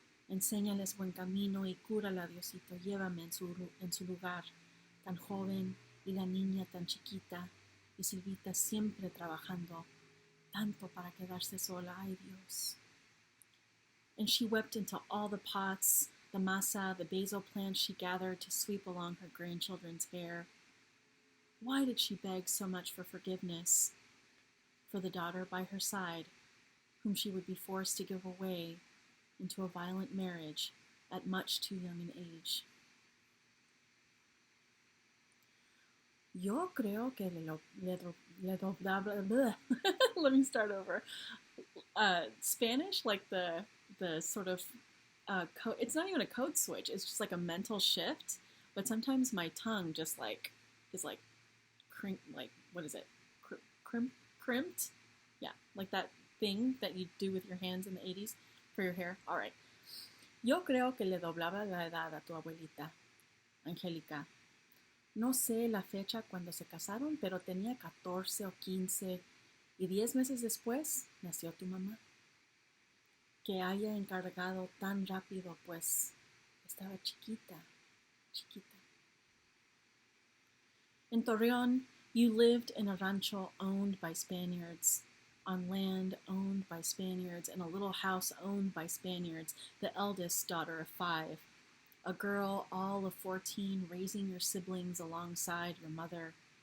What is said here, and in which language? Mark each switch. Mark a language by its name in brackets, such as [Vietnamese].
[Spanish] Enséñales buen camino y cúrala, Diosito, llévame en su lugar, tan joven y la niña tan chiquita, y Silvita siempre trabajando, tanto para quedarse sola, ay Dios. [English] And she wept into all the pots, the masa, the basil plants she gathered to sweep along her grandchildren's hair. Why did she beg so much for forgiveness? For the daughter by her side, whom she would be forced to give away into a violent marriage at much too young an age. [Spanish] Yo creo que [English] let me start over. Spanish, like the sort of it's not even a code switch. It's just like a mental shift. But sometimes my tongue just like is like what is it? Crimped? Yeah, like that thing that you do with your hands in the 80s for your hair. All right. [Spanish] Yo creo que le doblaba la edad a tu abuelita, Angélica. No sé la fecha cuando se casaron, pero tenía 14 o 15 y 10 meses después nació tu mamá. Que haya encargado tan rápido, pues estaba chiquita. [English] In Torreón, you lived in a rancho owned by Spaniards, on land owned by Spaniards, in a little house owned by Spaniards, the eldest daughter of 5, a girl all of 14 raising your siblings alongside your mother.